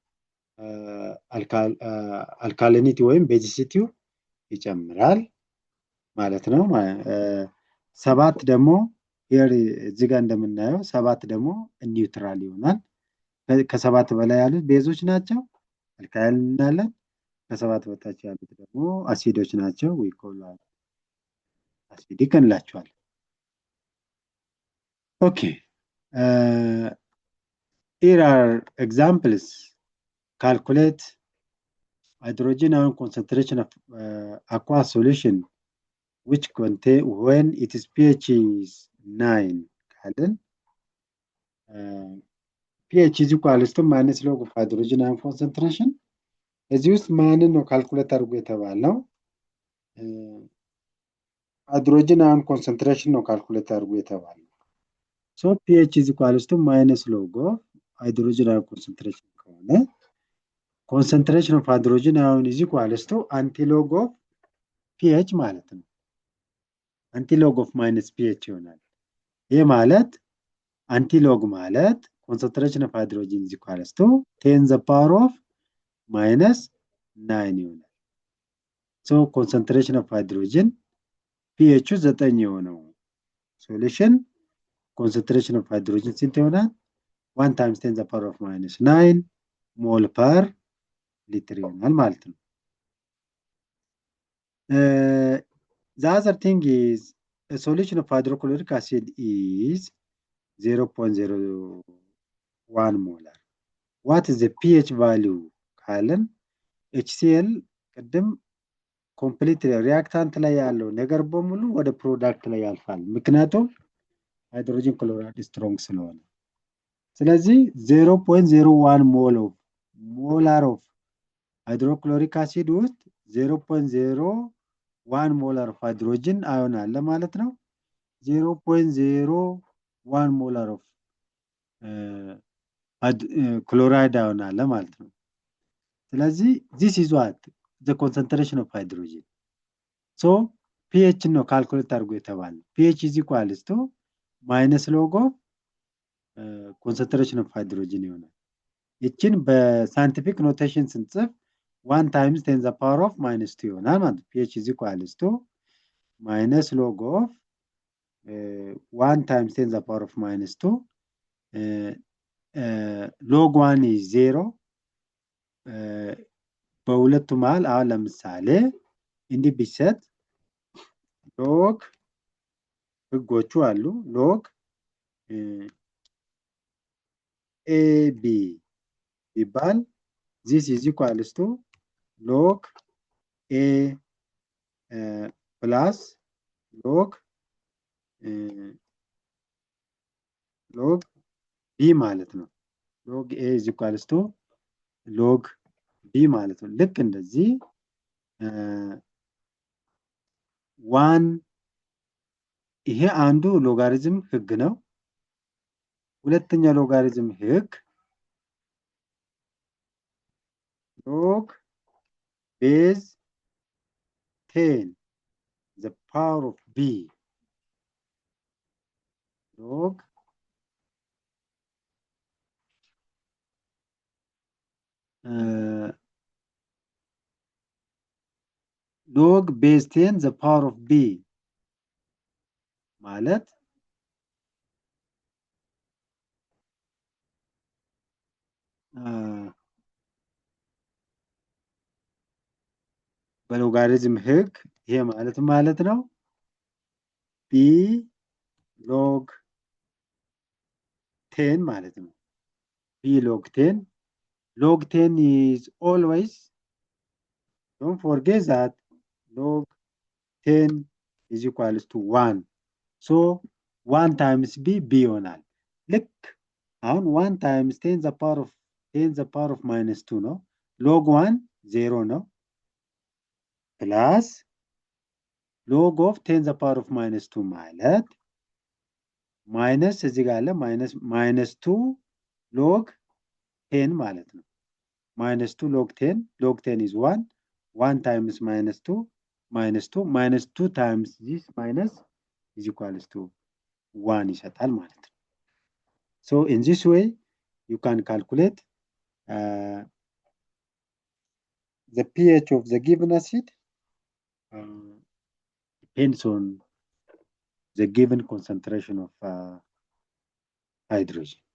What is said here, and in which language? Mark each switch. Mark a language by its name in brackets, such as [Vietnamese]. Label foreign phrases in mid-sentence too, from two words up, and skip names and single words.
[Amharic] አልካሊኒቲ ወይም ቤዚሲቲው ይጨምራል ማለት ነው። 7 ደግሞ እዚህ ጋር እንደምናየው 7 ደግሞ ኒውትራል ይሆናል። ከ7 በላይ ያሉት ቤዞች ናቸው፣ አልካይል እናለን። ከ7 በታች ያሉት ደግሞ አሲዶች ናቸው፣ ዊኮላል አሲዲክ እንላቸዋለን። ኦኬ [English] here are examples. Calculate hydrogen ion concentration of aqueous solution which contain when its pH is 9 [Amharic] ካለን pH [English] is equal to minus log of hydrogen ion concentration [Amharic] እዚህ ውስጥ ማንን ነው ካልኩሌት አድርጎ የተባለው? [English] hydrogen ion concentration [Amharic] ነው ካልኩሌት አድርጎ የተባለው። ሶ [English] pH is equal to minus log of hydrogen ion concentration ከሆነ concentration of hydrogen ion is equal to antilog of pH [Amharic] ማለት ነው። [English] antilog of minus pH [Amharic] ይሆናል። ይሄ ማለት [English] antilog ማለት concentration of hydrogen is equal to 10 the power of minus 9 ይሆናል። so concentration of hydrogen pH 9 የሆነው solution concentration of hydrogen [Amharic] ስንት ይሆናል? [English] 1 times 10 the power of minus 9 mole per liter [Amharic] ይሆናል ማለት ነው። [English] The other thing is a solution of hydrochloric acid is 0.01 molar. What is the pH value? [Amharic] ካለን HCl ቅድም [English] complete reactant [Amharic] ላይ ያለው ነገር በሙሉ ወደ ፕሮዳክት ላይ ያልፋል፣ ምክንያቱም [English] hydrogen chloride strong [Amharic] ስለሆነ። ስለዚህ 0.01 [English] molar of hydrochloric acid [Amharic] ውስጥ 0.01 [English] molar of hydrogen ion [Amharic] አለ ማለት ነው። 0.01 [English] molar of chloride ion [Amharic] አለ ማለት ነው። ስለዚህ [English] this is what the concentration of hydrogen. so pH [Amharic] ነው ካልኩሌት አድርጎ የተባለ [English] pH is equal to minus log of concentration of hydrogen [Amharic] ይሆናል። ይችን በሳይንቲፊክ ኖቴሽን ስንጽፍ [English] 1 times 10 the power of minus 2 [Amharic] ይሆናል ማለት ነው። [English] pH is equal to minus log of 1 times 10 the power of minus 2 log 1 is 0 [Amharic] በሁለቱ መሃል አሁን ለምሳሌ እንዲህ ቢሰጥ ሎግ ህጎቹ አሉ። ሎግ [English] AB ይባል this is equal to log A plus log [Amharic] B ማለት ነው። [English] log A is equal to log B [Amharic] ማለት ነው። ልክ እንደዚህ 1 ይሄ አንዱ ሎጋሪዝም ህግ ነው። ሁለተኛ ሎጋሪዝም ህግ [English] log base 10 the power of B log log base 10 the power of B [Amharic] ማለት በሎጋሪዝም ህግ ይሄ ማለት ነው B log [English] 10 [Amharic] ማለት ነው። [English] B log 10 log 10 is always, don't forget that log 10 is equal to 1. so 1 times B [Amharic] ይሆናል። ልክ አሁን [English] 1 times 10 the power of minus 2 ነው። log 1 0 ነው plus log of 10 the power of minus 2 [Amharic] ማለት ማይነስ እዚህ ጋር አለ [English] minus 2 log 10 [Amharic] ማለት ነው። [English] minus 2 log 10 is 1 times minus 2 minus 2 times this minus is equals to 1 [Amharic] ይሰጣል ማለት ነው። [English] So in this way you can calculate the pH of the given acid depends on the given concentration of hydrogen.